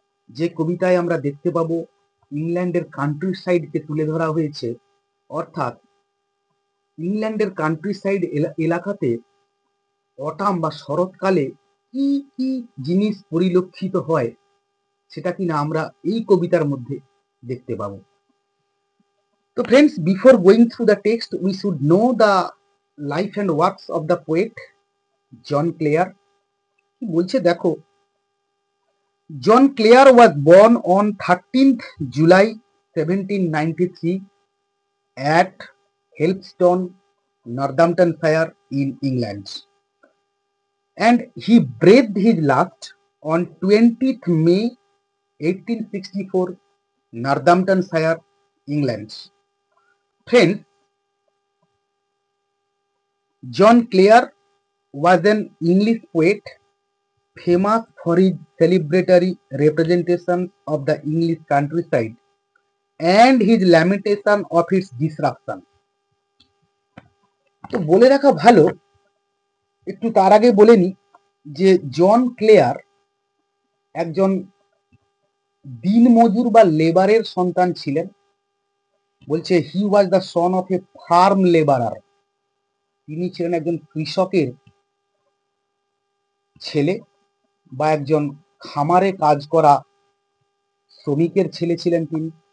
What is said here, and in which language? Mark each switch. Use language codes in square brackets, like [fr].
[bn] যে কবিতায় আমরা দেখতে পাবো ইংল্যান্ডের কান্ট্রি সাইডকে তুলে ধরা হয়েছে, অর্থাৎ ইংল্যান্ডের কান্ট্রি সাইড এলাকাতে অটাম বা শরৎকালে কি কি জিনিস পরিলক্ষিত হয় সেটা কিনা আমরা এই কবিতার মধ্যে দেখতে পাবো। [en] তো friends, before going through the text we should know the life and works of the poet John Clare. [bn] কি বলছে দেখো, [en] John Clare was born on 13th July 1793 at Helpstone, Northamptonshire in England, and he breathed his last on 20th May 1864, Northamptonshire, England. Friends, John Clare was an English poet famous for his celebratory representations of the English countryside and his lamentation of its disruption. [bn] তো বলে রাখা ভালো, একটু তার আগে বলে নি যে জন ক্লেয়ার একজন দিনমজুর বা লেবারের সন্তান ছিলেন। বলছে [en] he was the son of a farm labourer, [bn] তিনি ছিলেন একজন কৃষকের ছেলে বা একজন খামারে কাজ করা শ্রমিকের ছেলে ছিলেন তিনি।